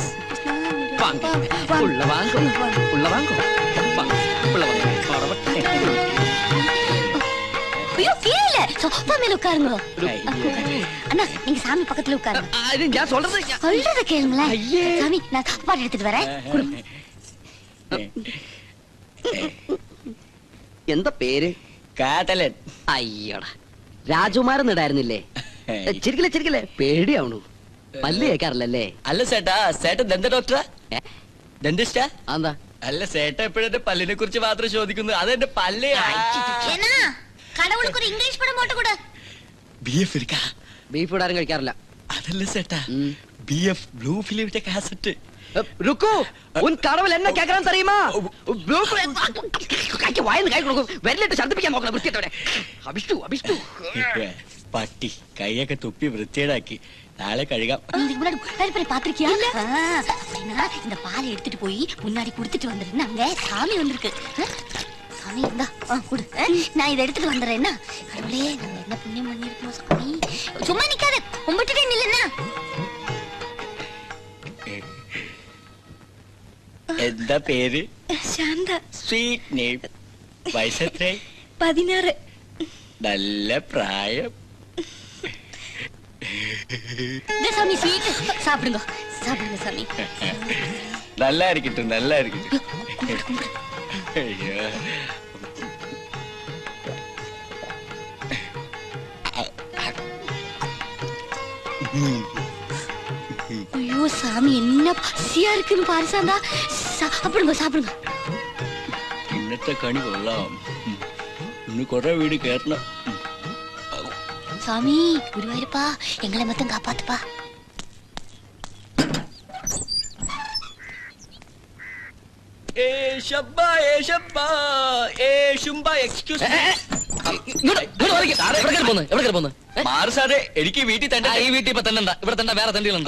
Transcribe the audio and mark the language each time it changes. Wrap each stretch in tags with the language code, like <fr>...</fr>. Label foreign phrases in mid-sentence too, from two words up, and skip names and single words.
<ta>வாங்க, உள்ள வாங்க, உள்ள வாங்க, வாங்க, உள்ள வாங்க. ஐயோ, கீழே சோஃபா மேல உட்காருங்க. அண்ணா, நீங்க சாமி பக்கத்துல உட்காருங்க. இது நான் சொல்றது சொல்றத கேளுங்களேன். சாமி, நான் சாப்பாடு எடுத்துட்டு வரேன்.</ta> <ml>എന്താ പേര്? കാതലൻ. അയ്യടാ, രാജകുമാരൻ ഇടായിരുന്നില്ലേ? ചിരിക്കലേ ചിരിക്കലേ, പേടിയാവണു. പല്ല് കേൾക്കാറില്ലല്ലേ? അല്ല ചേട്ടാ, ചേട്ടൻ ദന്ത ഡോക്ടറാ? ദന്തിസ്റ്റാ? എന്താ? അല്ല ചേട്ടൻ എപ്പോഴെന്റെ പല്ലിനെ കുറിച്ച് മാത്രം ചോദിക്കുന്നു. അതെന്റെ പല്ല്.</ml> <ta>கடவுளுக்கு ஒரு இங்கிலீஷ் படம் போட்டு கொடு.</ta> <ml>ബിഎഫ് എടുക്കാ? ബീഫ് ഇടാരും കഴിക്കാറില്ല. അതല്ല ചേട്ടാ, ബിഎഫ് ബ്ലൂ ഫിലിമിന്റെ കാസറ്റ്.</ml> <ta>ருக்கு, உன் கடவுள் என்ன கேக்குறான்னு தெரியுமா?</ta> <ml>വായന്ന് കൈ കൊടുക്കും. വിരലിട്ട് ശബ്ദിപ്പിക്കാൻ നോക്കണം വൃത്തിയോടെ. അഭിഷ്ടു അഭിഷ്ടു. പട്ടി കൈയൊക്കെ തുപ്പി വൃത്തിയേടാക്കി. നാളെ കഴുകാം.</ml> <ta>இதுக்கு முன்னாடி பெரிய பாத்திருக்கியா? அப்படின்னா இந்த பாலை எடுத்துட்டு போய் முன்னாடி குடுத்துட்டு வந்துருன்னு அங்க சாமி வந்திருக்கு. சாமி இந்தா குடு. நான் இதை எடுத்துட்டு வந்துடுறேன். என்ன கடவுளே, நம்ம என்ன புண்ணியம் பண்ணிருக்கோம் சாமி. சும்மா நிக்காத, கும்பிட்டுட்டே நில்லுன்னா.</ta> <ml>എന്താ പേര്? ശാന്ത.</ml> <en>sweet name.</en> <ml>വയസ്സെത്രേ? 16. നല്ല പ്രായം.</ml> <ta>இந்த சாமி ஸ்வீட் சாப்பிடுங்க, சாப்பிடுங்க சாமி. நல்லா இருக்கட்டும், நல்லா இருக்கட்டும். ஐயோ, ஐயோ சாமி, என்ன பசியா இருக்குன்னு பாரு சாந்தா. சாப்பிடுங்க சாப்பிடுங்க.</ta> <ml>ഇന്നത്തെ കണി കൊള്ളാം. ഇന്ന് കുറെ വീട് കേറണം.</ml> <ta>சாமி, குருவாயிருப்பா, எங்களை மட்டும் காப்பாத்துப்பா.</ta> <ml>എനിക്ക് വീട്ടിൽ തന്നെ. ഈ വീട്ടിൽ ഇപ്പൊ തന്നെ ഇവിടെ തന്നെ വേറെ തണ്ടികളുണ്ടോ?</ml>